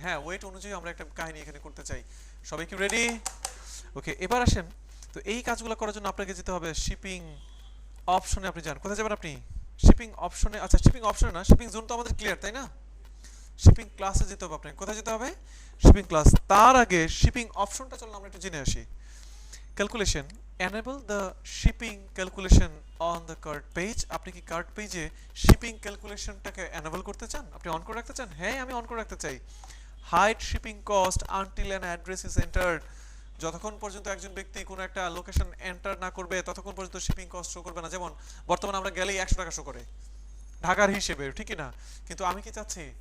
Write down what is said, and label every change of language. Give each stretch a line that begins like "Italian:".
Bangla: হ্যাঁ, ওয়েট অনুযায়ী আমরা একটা কাহিনী এখানে করতে চাই। সবাই কি রেডি? ওকে, এবার আসেন। তো এই কাজগুলো করার জন্য আপনাকে যেতে হবে শিপিং অপশনে। আপনি যান, কোথায় যাবেন আপনি? শিপিং অপশনে। আচ্ছা, শিপিং অপশনে না, শিপিং জোন তো আমাদের ক্লিয়ার, তাই না? শিপিং ক্লাসে যেতে হবে আপনাকে। কোথায় যেতে হবে? Shipping class. তার আগে শিপিং অপশনটা চলুন আমরা একটু জেনে আসি।
English: Calculation, enable the shipping calculation on the cart page।
Bangla: আপনি কি কার্ট পেজে শিপিং ক্যালকুলেশনটাকে enable করতে চান? আপনি অন করে রাখতে চান? হ্যাঁ, আমি অন করে রাখতে চাই।
English: Hide shipping cost until an address is entered.
Bangla: যতক্ষণ পর্যন্ত একজন ব্যক্তি কোনো একটা লোকেশন এন্টার না করবে, ততক্ষণ পর্যন্ত শিপিং কস্ট শো করবে না। যেমন বর্তমানে আমরা গেলেই 100 টাকা শো করে ঢাকার হিসেবে, ঠিকই না? কিন্তু আমি কি চাচ্ছি?